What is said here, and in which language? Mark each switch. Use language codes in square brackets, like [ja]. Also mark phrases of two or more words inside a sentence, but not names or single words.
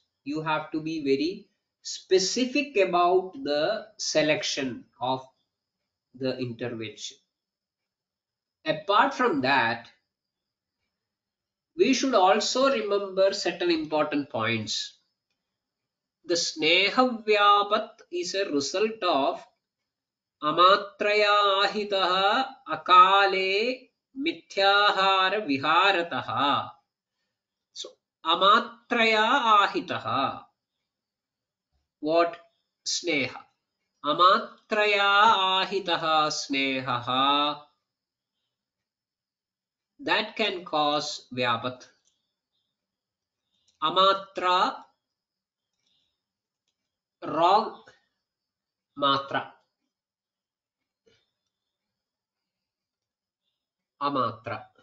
[en] You have to be very specific about the selection of the intervention. Apart from that, we should also remember certain important points. The [sa] स्नेह व्यापत् [en] is a result of [sa] अमात्रया अहितः अकाले मिथ्याहार विहारतः. [en] So [sa] अमात्रया अहितः. [en] What? Sneha. [sa] अमात्रया अहितः स्नेहः. [en] That can cause Vyapat. Amatra, wrong matra. Amatra.